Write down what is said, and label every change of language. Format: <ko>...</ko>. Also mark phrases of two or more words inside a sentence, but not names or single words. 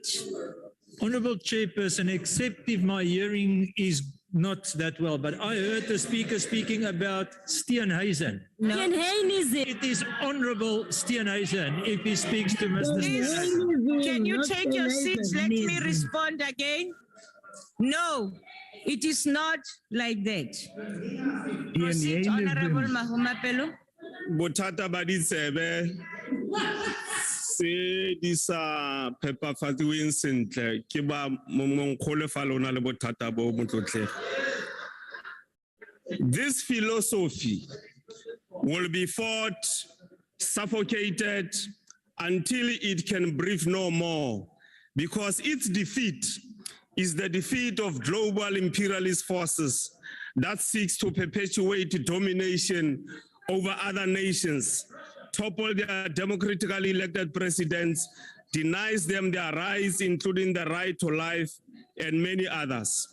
<en>Honorable Chairperson, except if my hearing is not that well, but I heard the speaker speaking about Steenhuisen. No. It is Honorable Steenhuisen if he speaks to Mr. Steenhuisen. Can you take your seats? Let me respond again. No, it is not like that. Proceed, Honorable Mahumapelo.</en> <tn>Bothata ba ditsebe se di sa phepafadiweng sentle ke ba monkgole fa lona le bothata bo motlotlege.</tn> <en>This philosophy will be fought, suffocated until it can breathe no more, because its defeat is the defeat of global imperialist forces that seeks to perpetuate domination over other nations, topple their democratically elected presidents, denies them their rights, including the right to life, and many others.</en>